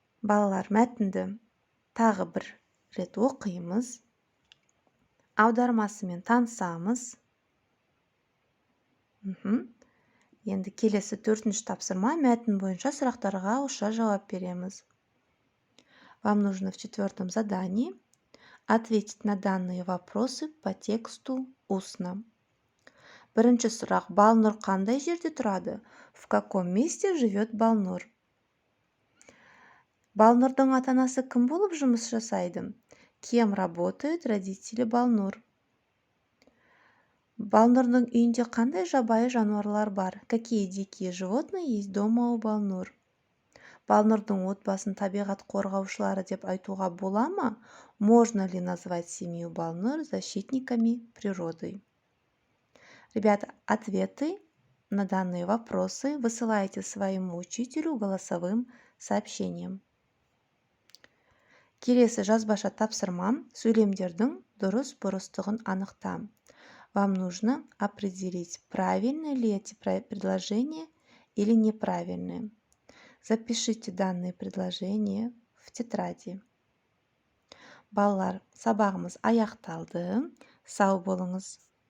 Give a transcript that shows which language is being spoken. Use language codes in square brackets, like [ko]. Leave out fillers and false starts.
[kk] Балалар, мәтінді тағы бір рет оқимыз. Аудармасымен танысамыз. Енді келесі 4-ші тапсырма: мәтін бойынша сұрақтарға ауызша жауап береміз. [ru] Вам нужно в 4-м задании ответить на данные вопросы по тексту устно. [kk] Бірінші сұрақ: Балнұр қандай жерде тұрады? [ru] В каком месте живет Балнұр? [kk] Балнұрдың ата-анасы кім болып жұмыс жасайды? [ru] Кем работают родители Балнұр? [kk] Балнұрдың үйінде қандай жабайы жануарлар бар? [ru] Какие дикие животные есть дома у Балнұр? [kk] Балнұрдың отбасын табиғат қорғаушылары деп айтуға бола ма? [ru] Можно ли назвать семью Балнұр защитниками природы? Ребята, ответы на данные вопросы высылайте своему учителю голосовым сообщением. [kk] Келесі жазбаша тапсырма: сөйлемдердің дұрыс-бұрыстығын анықта. [ru] Вам нужно определить, правильны ли эти предложения или неправильные. Запишите данные предложения в тетради. [kk] Балалар, сабағымыз аяқталды. Сау болыңыз.